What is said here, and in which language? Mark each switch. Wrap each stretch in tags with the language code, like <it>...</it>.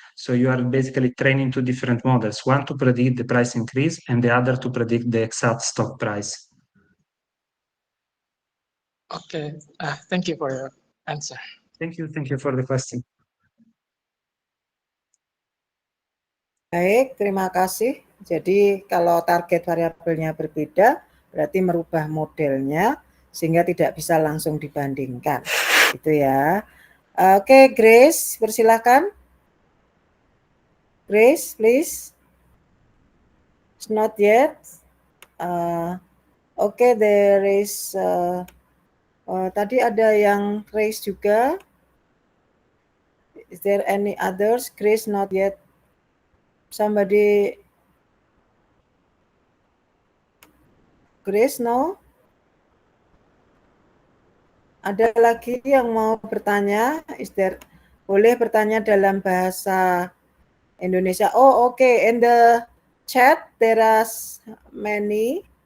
<en>So you are basically training two different models, one to predict the price increase and the other to predict the exact stock price. Okay, thank you for your answer. Thank you for the question.</en> <id>Baik, terima kasih. Jadi kalau target variabelnya berbeda, berarti merubah modelnya sehingga tidak bisa langsung dibandingkan. Gitu ya. Oke, Grace, persilahkan.</id> <en>Grace, please. It's not yet. Okay, there is</en> <id>tadi ada yang</id> <en>raise juga. Is there any others? Grace, not yet. Somebody. Grace, no?</en> <id>Ada lagi yang mau bertanya? Boleh bertanya dalam bahasa Indonesia.</id> <en>Oh, okay. In the chat, there are many.</en>